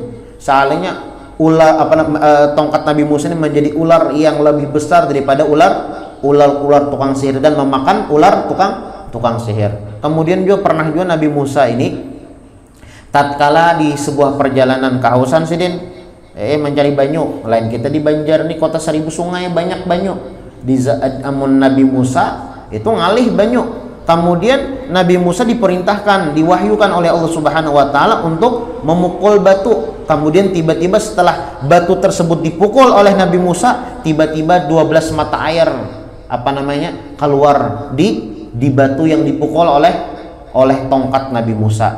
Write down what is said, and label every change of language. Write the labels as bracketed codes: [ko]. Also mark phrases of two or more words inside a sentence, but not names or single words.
[id] Soalnya tongkat Nabi Musa ini menjadi ular yang lebih besar daripada ular tukang sihir dan memakan ular tukang sihir. Kemudian juga pernah juga Nabi Musa ini tatkala di sebuah perjalanan kehausan sidin mencari banyu. [bjn] Lain kita di Banjar nih, kota 1000 sungai, banyak banyu. Di amun Nabi Musa itu ngalih banyu. [id] Kemudian Nabi Musa diperintahkan, diwahyukan oleh Allah Subhanahu wa taala untuk memukul batu. Kemudian tiba-tiba setelah batu tersebut dipukul oleh Nabi Musa, tiba-tiba 12 mata air keluar di batu yang dipukul oleh tongkat Nabi Musa.